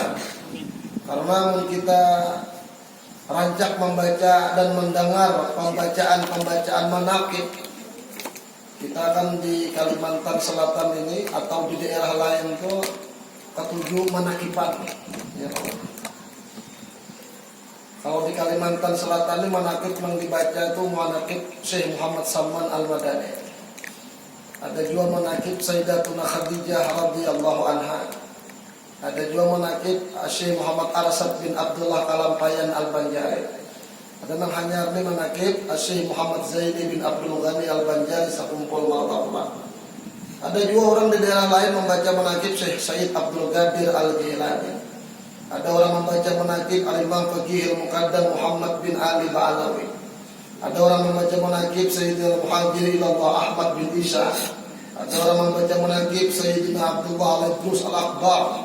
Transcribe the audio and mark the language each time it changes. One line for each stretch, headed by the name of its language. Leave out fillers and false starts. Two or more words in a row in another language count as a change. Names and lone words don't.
Indonesian: Karena kita rancak membaca dan mendengar pembacaan manaqib, kita akan di Kalimantan Selatan ini atau di daerah lain tuh ketujuh manaqiban ya. Kalau di Kalimantan Selatan ini manaqib yang dibaca itu manaqib Syekh Muhammad Salman Al-Madani. Ada juga manaqib Sayyidatuna Khadijah
Arabic: radhiyallahu anha.
Indonesian: Ada juga manaqib Syekh Muhammad Arsad bin Abdullah Kalampayan Al-Banjari. Ada yang hanya ini manaqib Syekh Muhammad Zaini bin Abdul Ghani Al-Banjari sakumpul martabah. Ada juga orang di daerah lain membaca manaqib Syekh Said Abdul Qadir Al-Jilani. Ada orang membaca manaqib Al-Imam Faqih Al-Muqaddam Muhammad bin Ali Ba'alawi. Ada orang membaca manaqib Sayyidina Muhajir Ilallah Ahmad bin Isa. Ada orang membaca manaqib Sayyidina Abdullah Al-Idrus Al-Akbar.